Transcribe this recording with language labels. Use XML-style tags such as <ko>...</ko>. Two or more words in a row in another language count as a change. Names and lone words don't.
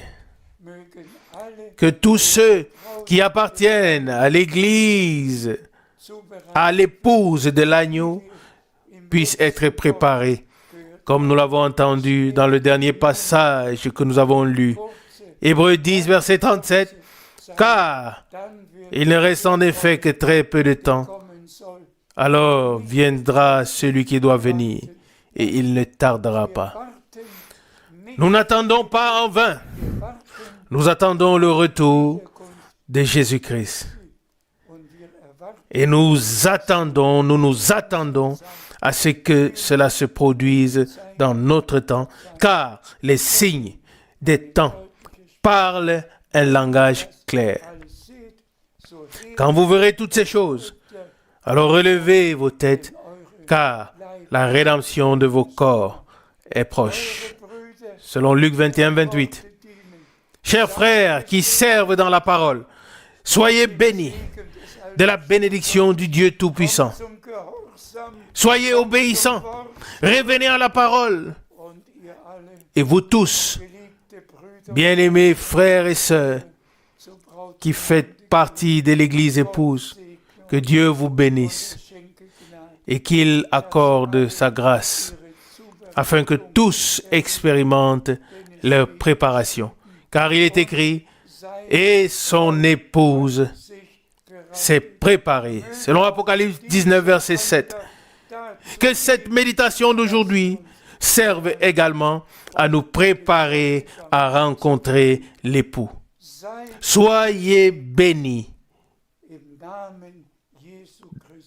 <fr>Que tous ceux qui appartiennent à l'Église, à l'épouse de l'agneau, puissent être préparés, comme nous l'avons entendu dans le dernier passage que nous avons lu. Hébreux 10, verset 37, car</fr> <de>dann wird</de> <fr>il ne reste en effet que très peu de temps.</fr> <de>kommen soll.</de> <fr>Alors viendra celui qui doit venir, et il ne tardera pas.</fr> <de>Warten nicht,</de> <fr>Nous n'attendons pas en vain.</fr> <de>warten</de> <fr>Nous attendons le retour</fr> <de>der Kunst</de> <fr>de Jésus-Christ.</fr> <de>und wir erwarten</de> <fr>Et nous nous attendons à ce que cela se produise dans notre temps, car les signes des temps parlent un langage clair.</fr> <de>alles seht, so hebt</de> <fr>Quand vous verrez toutes ces choses, alors relevez vos têtes, car la rédemption de vos corps est proche.</fr> <de>Brüder</de> <fr>Selon Luc 21, 28.</fr> <de>dienen.</de> <fr>Chers frères qui servent dans la parole, soyez bénis de la bénédiction du Dieu Tout-Puissant.</fr> <de>Zum Gehorsam</de> <fr>Soyez obéissants, revenez à la parole.</fr> <de>und ihr alle,</de> <fr>Et vous tous,</fr> <de>geliebte Brüder,</de> <fr>bien-aimés frères et sœurs,</fr> <de>zur Braut</de> <fr>qui faites partie de l'Église épouse, que Dieu vous bénisse</fr> <de>schenke Gnade,</de> <fr>et qu'il accorde sa grâce, afin que tous expérimentent leur préparation. Car il est écrit, et son épouse</fr> <de>sich bereit</de> <fr>s'est préparée. Selon Apocalypse 19, verset 7. Que cette méditation d'aujourd'hui serve également à nous préparer à rencontrer l'époux.</fr> <de>sei</de> <fr>Soyez bénis</fr> <de>im Namen Jesu Christi.</de>